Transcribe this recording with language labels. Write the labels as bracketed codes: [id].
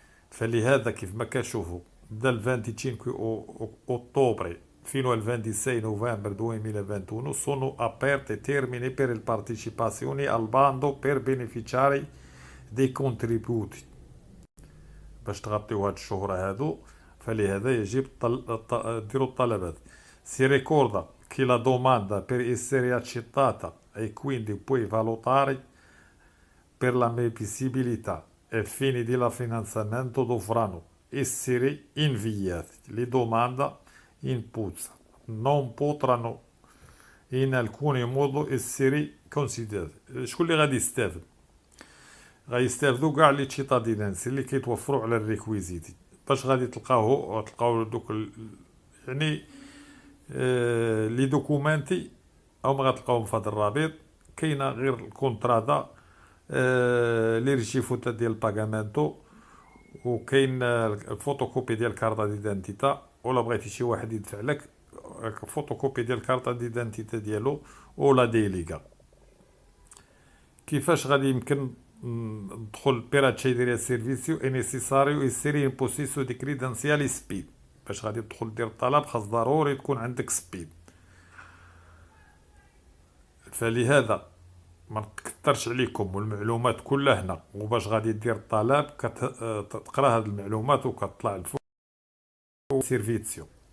[ar] فلهذا كيف ما كتشوفوا بدا ال [it] 25 ottobre fino al 26 novembre 2021 sono aperte termini per le partecipazioni al bando per beneficiari dei contributi. [ar] باش تغطيو هاد الشهور هادو، فلهذا يجب ديروا الطلبات. [it] Si ricorda che la domanda per essere accettata e quindi poi valutare per la ammissibilità e fini di finanziamento dovranno essere inviate. Le domande in puzza non potranno in alcun modo essere considerate. [ar] شكون اللي غادي يستافد؟ غيستافدوا كاع لي تشيتادينانسي اللي كيتوفروا على الريكويزيتي. باش غادي تلقاو دوك يعني لي دوكومانتي، او ما غتلقاوهم في هذا الرابط. كاينه غير الكونترادا، لي ريشيفوتا ديال الباغامنتو، وكاين الفوتوكوبي ديال كارتا ديدانتيتا، ولا بغيتي شي واحد يدفع لك فوتوكوبي ديال كارتا ديدانتيتا ديالو ولا ديليغا. كيفاش غادي يمكن ندخل [it] per accedere al servizio è necessario essere in possesso di credenziali SPID. [ar] باش غادي تدخل دير الطلب خاص ضروري تكون عندك سبيد. فلهذا ما نكثرش عليكم، والمعلومات كلها هنا. وباش غادي دير الطلب كتقرا هاد المعلومات وكتطلع الفوق سيرفيسيو.